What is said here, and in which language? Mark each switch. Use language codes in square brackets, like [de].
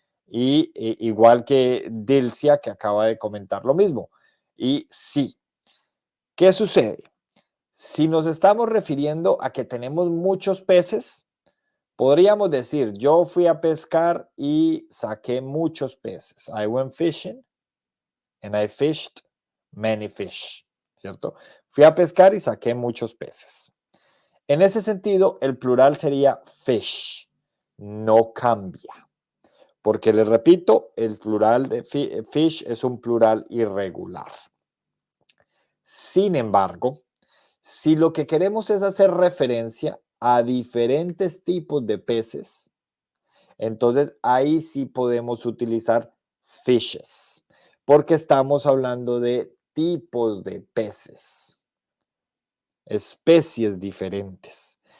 [es] Igual que Dilcia, que acaba de comentar lo mismo. Y sí, ¿qué sucede? Si nos estamos refiriendo a que tenemos muchos peces, podríamos decir, yo fui a pescar y saqué muchos peces. [en] I went fishing and I fished many fish, ¿cierto? [es] Fui a pescar y saqué muchos peces. En ese sentido, el plural sería fish, no cambia, porque les repito, el plural de fish es un plural irregular. Sin embargo, si lo que queremos es hacer referencia a diferentes tipos de peces, entonces ahí sí podemos utilizar fishes, porque estamos hablando de tipos de peces, especies diferentes.